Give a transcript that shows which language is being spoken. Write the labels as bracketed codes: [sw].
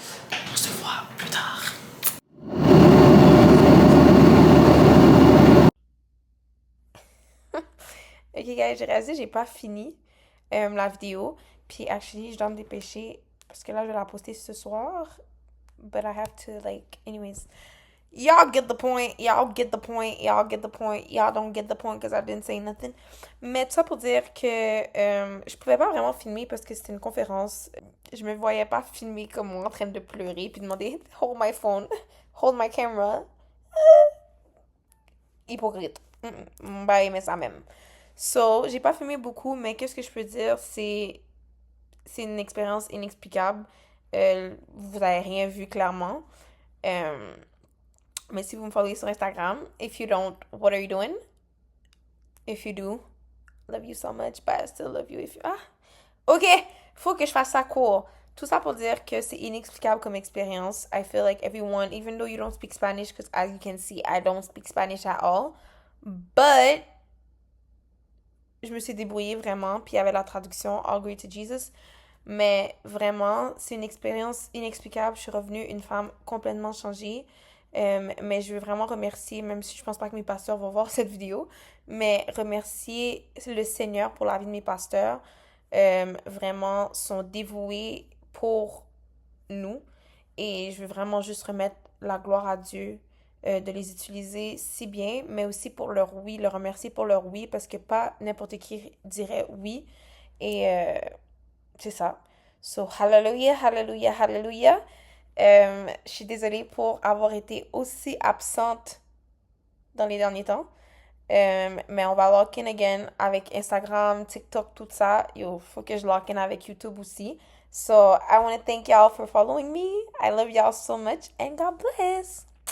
[fr] On se voit plus tard. Ok, guys, j'ai réalisé que j'ai pas fini la vidéo. Puis, actually, je dois me dépêcher parce que là, je vais la poster ce soir. [en] But I have to, like, anyways. Y'all get the point, y'all get the point, y'all get the point, y'all don't get the point because I didn't say nothing. [fr] Mais tout ça pour dire que je pouvais pas vraiment filmer parce que c'était une conférence. Je me voyais pas filmer comme moi en train de pleurer puis demander [en] hold my phone, hold my camera. [fr] Hypocrite. Bah, aimer ça même. So, j'ai pas filmé beaucoup, mais qu'est-ce que je peux dire, c'est une expérience inexplicable. Vous avez rien vu clairement. Mais si vous me followez sur Instagram, [en] if you don't, what are you doing? If you do, love you so much, but I still love you if you... Ah! OK! [fr] Faut que je fasse ça court. Tout ça pour dire que c'est inexplicable comme expérience. [en] I feel like everyone, even though you don't speak Spanish, because as you can see, I don't speak Spanish at all, but [fr] je me suis débrouillée vraiment, puis il y avait la traduction, [en] All Glory to Jesus. [fr] Mais vraiment, c'est une expérience inexplicable. Je suis revenue une femme complètement changée. Mais je veux vraiment remercier, même si je pense pas que mes pasteurs vont voir cette vidéo, mais remercier le Seigneur pour la vie de mes pasteurs. Vraiment, sont dévoués pour nous. Et je veux vraiment juste remettre la gloire à Dieu de les utiliser si bien, mais aussi pour leur oui, le remercier pour leur oui, parce que pas n'importe qui dirait oui. Et c'est ça. So, hallelujah, hallelujah, hallelujah. Je suis désolée pour avoir été aussi absente dans les derniers temps. Mais on va [en] lock in again [fr] avec Instagram, TikTok, tout ça. Yo, faut que je [en] lock in [fr] avec YouTube aussi. [en] So, I want to thank y'all for following me. I love y'all so much and God bless.